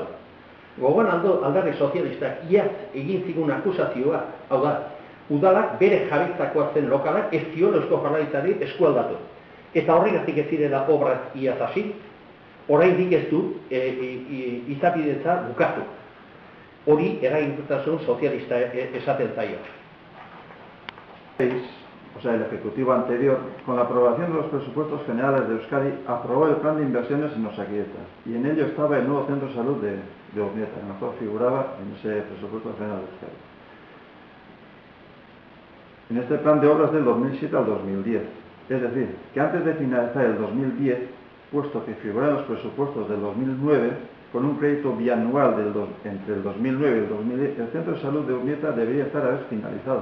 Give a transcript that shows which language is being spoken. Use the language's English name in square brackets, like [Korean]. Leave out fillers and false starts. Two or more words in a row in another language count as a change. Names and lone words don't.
[Basque] Gogoan Alderdi Sozialistak iaz egin zigun akusazioa, hau da, udalak bere jabetzakoa zen lokalak ez zion Eusko Jaurlaritzari eskualdatu. Eta horregatik ez zirela obrak iaz hasi, oraindik ez du izapidetza bukatu. Hori eraginkortasun sozialista esaten zaio. [Spanish] O sea, el Ejecutivo anterior, con la aprobación de los presupuestos generales de Euskadi, aprobó el plan de inversiones en Osakidetzak, y en ello estaba el nuevo centro de salud de Urnieta, que mejor figuraba en ese presupuesto general de Euskadi. En este plan de obras del 2007 al 2010, es decir, que antes de finalizar el 2010, puesto que figura en los presupuestos del 2009, con un crédito bianual entre el 2009 y el 2010, el centro de salud de Urnieta debería estar a ver finalizado.